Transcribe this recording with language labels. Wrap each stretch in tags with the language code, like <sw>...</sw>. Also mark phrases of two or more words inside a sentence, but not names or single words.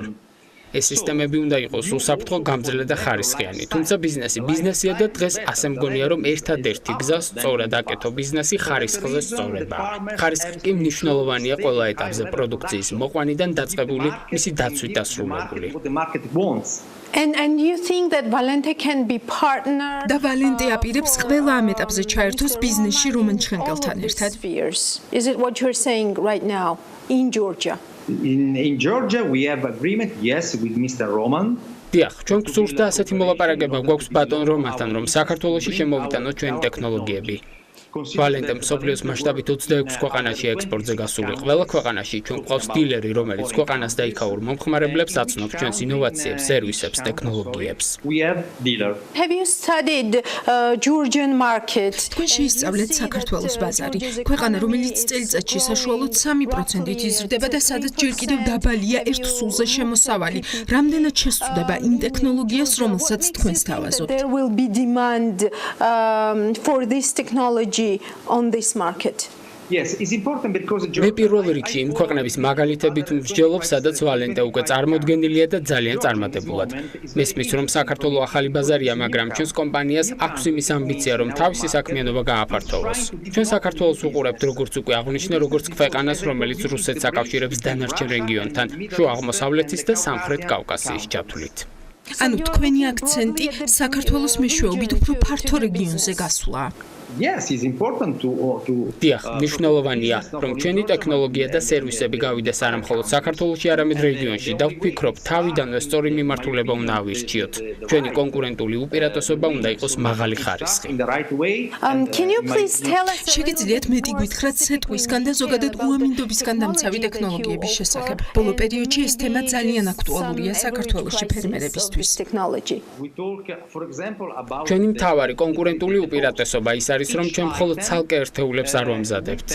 <ka>ეს სისტემები უნდა იყოს უსაფრთხო, გამძლე და ხარისხიანი. თუმცა ბიზნესია და დღეს ასე მგონია, რომ ერთადერთი გზა სწორად აკეთო ბიზნესი ხარისხზე სწორებაა. ხარისხი კი მნიშვნელოვანია ყველა ეტაპზე, პროდუქციის მოყვანიდან დაწყებული, მისი დაცვით დასრულებული.</ka> <en>And you think that Valente can be partner?</en> <ka>და ვალენტე აპირებს ყველა ამ ეტაპზე ჩაერთოს ბიზნესში რომან ჩხენკელთან ერთად.</ka> <en>Is it what you're saying right now in Georgia? In Georgia, we have agreement, yes, with Mr. Roman.</en> <ka>დიახ, ჩვენ გსურს და ასეთი მოლაპარაკება გვაქვს ბატონ რომანთან, რომ საქართველოში შემოვიტანოთ ჩვენი ტექნოლოგიები. ვალენტემ მსოფლიოს მასშტაბით 26 ქვეყანაში ექსპორტზე გასული. ყველა ქვეყანაში ჩვენ გვყავს დილერი, რომელიც ქვეყანას და იქაურ მომხმარებლებს აცნობს ჩვენს ინოვაციებს, სერვისებს, ტექნოლოგიებს.</ka> <en>Have you studied Georgian market?</en> <ka>თქვენ შეისწავლეთ საქართველოს ბაზარი, ქვეყანა, რომელიც წელიწადში საშუალოდ 3%-ით იზრდება და სადაც ჯერ კიდევ დაბალია ერთ სულზე შემოსავალი. რამდენად შესწვდება იმ ტექნოლოგიას, რომელსაც თქვენ სთავაზობთ?</ka> <en>There will be demand for this technology on this market. Yes, it's important because</en> <ka>მე პირველ რიგში იმ ქვეყნების მაგალითებით მსჯელობ, სადაც ვალენტე უკვე წარმოდგენილია და ძალიან წარმატებულად. მესმის, რომ საქართველოს ახალი ბაზარია, მაგრამ ჩვენს კომპანიას აქვს იმის ამბიცია, რომ თავისი საქმიანობა გააფართოვოს. ჩვენ საქართველოს უყურებთ, როგორც უკვე აღვნიშნე, როგორც ქვეყანას, რომელიც რუსეთს აკავშირებს დანარჩენ რეგიონთან, შუა აღმოსავლეთის და სამხრეთ კავკასიის ჩათვლით. ანუ თქვენი აქცენტი საქართველოს მეშვეობით უფრო ფართო რეგიონზე გასვლა.</ka> <en>yes, it's important to</en> <ka>დიახ, მნიშვნელოვანია, რომ ჩვენი ტექნოლოგია და სერვისები გავიდეს არა მხოლოდ საქართველოში, არამედ რეგიონში და ვფიქრობ, თავიდანვე სწორი მიმართულება უნდა ავირჩიოთ. ჩვენი კონკურენტული უპირატესობა უნდა იყოს მაღალი ხარისხი.</ka> <en>Can you please tell us</en> <ka>შეგიძლიათ მეტი გითხრათ სეტყვისგან და ზოგადად უამინდობისგან დამცავი ტექნოლოგიების შესახებ. ბოლო პერიოდში ეს თემა ძალიან აქტუალურია საქართველოში ფერმერებისთვის. ჩვენი მთავარი კონკურენტული უპირატესობა ის არის, რომ ჩვენ მხოლოდ ცალკე ერთეულებს არ ვამზადებთ.</ka>